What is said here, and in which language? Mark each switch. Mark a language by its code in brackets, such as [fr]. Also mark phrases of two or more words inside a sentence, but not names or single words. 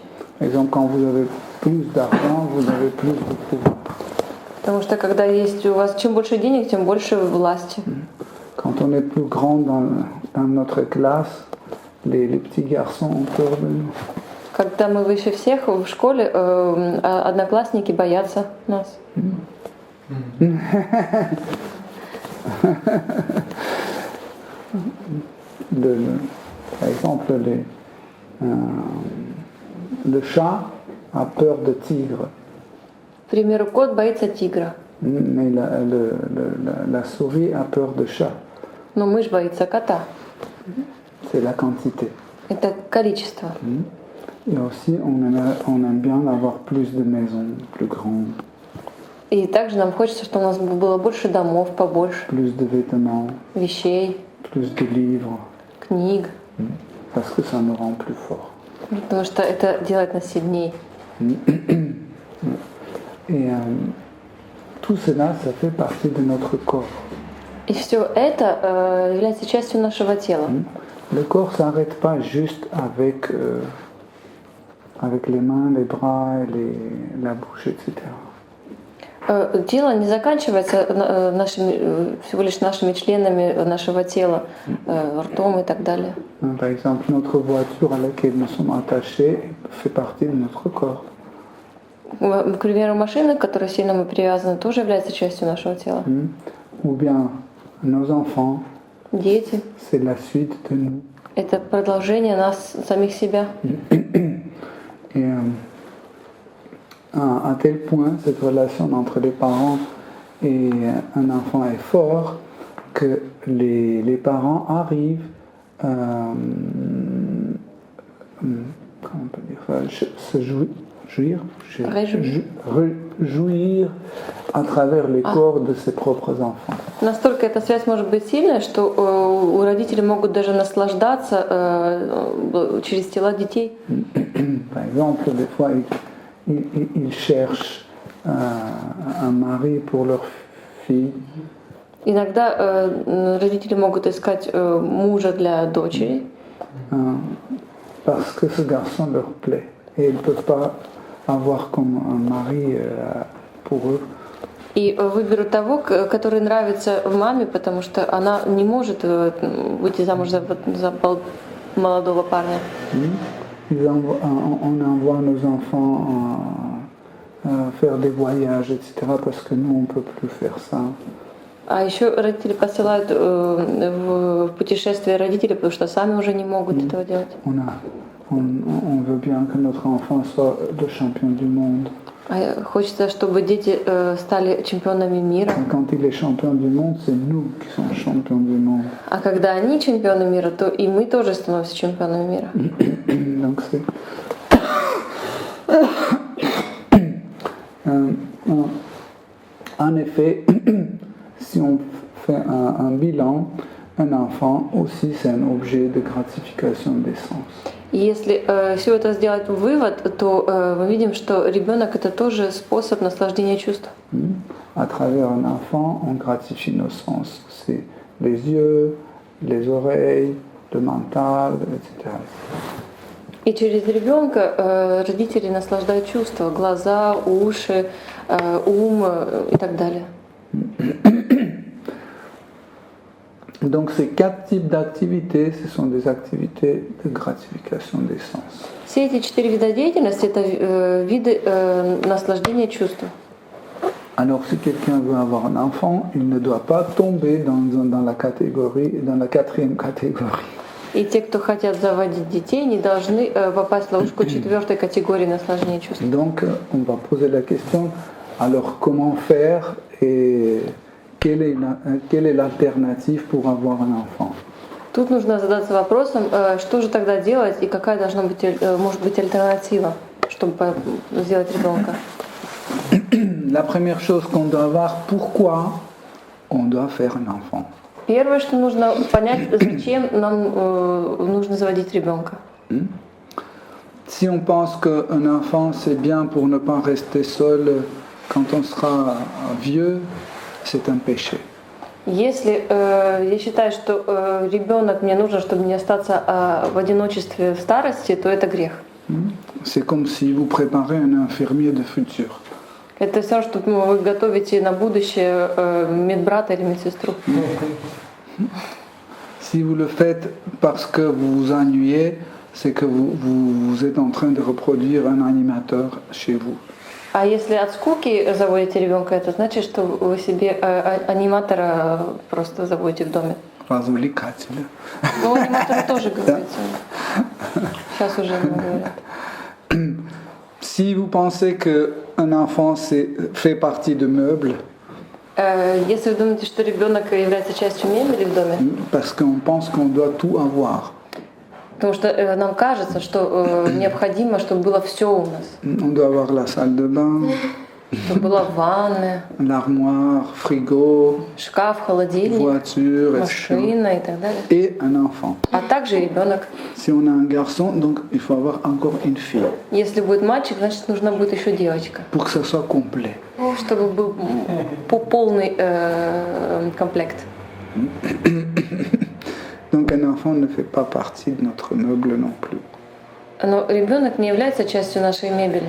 [fr] Par exemple, quand vous avez plus d'argent, vous avez plus de pouvoir. [ru] Потому что когда есть у вас чем больше денег, тем больше власти. [fr] Quand on est plus grand dans notre classe, les petits garçons ont peur de nous. [ru] Когда мы выше всех в школе, одноклассники боятся нас. [fr] Par exemple, le chat a peur de tigre. [ru] К примеру, кот боится тигра. [fr] Mais la souris a peur de chat. [ru] Но мышь боится кота. [fr] C'est la quantité. [ru] Это количество. [fr] Et aussi, on aime bien avoir plus de maisons, plus grandes. [ru] И также нам хочется, чтобы у нас было больше домов, побольше. [fr] Plus de vêtements. [ru] Вещей. [fr] Plus de livres. [ru] Книг. [fr] Parce que ça nous rend plus forts. [ru] Потому что это делает нас сильнее. [fr] Et tout cela, ça fait partie de notre corps. [ru] И все это является частью нашего тела. [fr] Le corps ne s'arrête pas juste avec les mains, les bras, la bouche, etc. [ru] Тело не заканчивается всего лишь нашими членами нашего тела, ртом и так далее. [fr] Par exemple, notre voiture à laquelle nous sommes attachés fait partie de notre corps. [ru] К примеру, машина, к которой сильно мы привязаны, тоже является частью нашего тела. [fr] Ou bien nos enfants. [ru] Дети. [fr] C'est la suite de nous. [ru] Это продолжение нас, самих себя. [fr] Et à tel point, cette relation entre les parents et un enfant est forte que les parents arrivent, comment on peut dire ça, se réjouir à travers les corps de ses propres enfants. [ru] Настолько эта связь может быть сильная, что у родителей могут даже наслаждаться через тела детей. [fr] Par exemple, des fois, ils cherchent un mari pour leur fille. [ru] Иногда родители могут искать мужа для дочери. [fr] Parce que ce garçon leur plaît. Et ils ne peuvent pas avoir comme un mari pour eux [ru] И выберут того, который нравится маме, потому что она не может выйти замуж за молодого парня. [fr] On envoie nos enfants faire des voyages, etc. parce que nous, on ne peut plus faire ça. [ru] А еще родители посылают в путешествие родителей, потому что сами уже не могут этого делать. [fr] On veut bien que notre enfant soit le champion du monde. [ru] Хочется, чтобы дети стали чемпионами мира. [fr] Quand il est champion du monde, c'est nous qui sommes champions du monde. [ru] А когда они чемпионы мира, то и мы тоже становимся чемпионами мира. [fr] Donc c'est en effet, si on fait un bilan, un enfant aussi c'est un objet de gratification des sens. [ru] Если все это сделать вывод, то мы видим, что ребенок это тоже способ наслаждения чувств. [fr] À travers un enfant, on gratifie nos sens. C'est les yeux, les oreilles, le mental, etc. [ru] И через ребенка родители наслаждают чувства, глаза, уши, ум и так далее. [fr] Donc ces 4 types d'activités, ce sont des activités de gratification des sens. [ru] Все эти 4 вида деятельности это виды наслаждения чувств. [fr] Alors si quelqu'un veut avoir un enfant, il ne doit pas tomber dans la quatrième catégorie. [ru] И те, кто хотят заводить детей, не должны попасть в ловушку 4-й категории наслаждения чувств. [fr] Donc on va poser la question, alors comment faire et quelle est l'alternative pour avoir un enfant? [ru] Тут нужно задаться вопросом, что же тогда делать и какая должна быть, может быть, альтернатива, чтобы сделать ребенка. [fr] La première chose qu'on doit voir, pourquoi on doit faire un enfant. [ru] Первое, что нужно понять, зачем нам нужно заводить ребенка. [fr] Si on pense qu'un enfant c'est bien pour ne pas rester seul quand on sera vieux, c'est un péché. [ru] Если я считаю, что ребенок мне нужен, чтобы не остаться в одиночестве в старости, то это грех. [fr] C'est comme si vous préparez un infirmier de futur. [ru] Это все, что вы готовите на будущее медбрата или медсестру. [fr] Si vous le faites parce que vous vous ennuyez, c'est que vous êtes en train de reproduire un animateur chez vous. [ru] А если от скуки заводите ребенка, это значит, что вы себе аниматора просто заводите в доме. Развлекателя. Ну, аниматоры тоже говорится. Сейчас уже не говорят. [fr] Si vous pensez qu'un enfant fait partie de meubles, [ru] если вы думаете, что ребенок является частью мебели в доме, [fr] parce qu'on pense qu'on doit tout avoir. [ru] Потому что нам кажется, что необходимо, чтобы было все у нас. [fr] On doit avoir la salle de bain, [ru] Чтобы была ванная, [fr] l'armoire, frigo, [ru] шкаф, холодильник, [fr] voiture, etc. [ru] машина и так далее. [fr] Et un enfant. [ru] А также ребенок. [fr] Si on a un garçon, donc il faut avoir encore une fille [ru] Если будет мальчик, значит нужна будет еще девочка, [fr] pour que ça soit complet. [ru] чтобы был полный комплект. [fr] Donc un enfant ne fait pas partie de notre meuble non plus. [ru] Но ребенок не является частью нашей мебели.